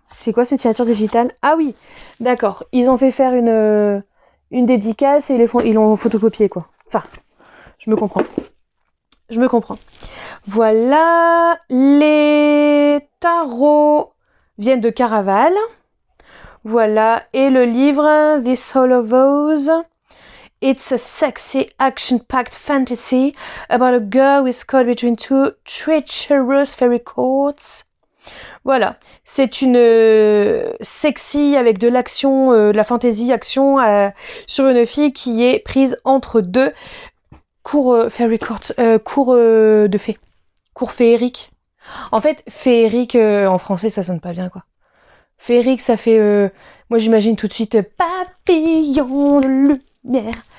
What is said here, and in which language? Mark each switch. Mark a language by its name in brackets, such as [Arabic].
[French] C'est quoi cette signature digitale? Ah oui, d'accord. Ils ont fait faire une dédicace et ils l'ont photocopié, quoi. Enfin, je me comprends. Voilà, les tarots viennent de Caraval. Voilà, et le livre This Hollow Vase. [English] It's a sexy, action-packed fantasy about a girl who is caught between two treacherous fairy courts. [French] Voilà, c'est une sexy avec de l'action, de la fantasy action sur une fille qui est prise entre deux fairy courts, de fées, cours féeriques. En fait, féerique en français ça sonne pas bien quoi. Féerique ça fait, moi j'imagine tout de suite papillon de lumière.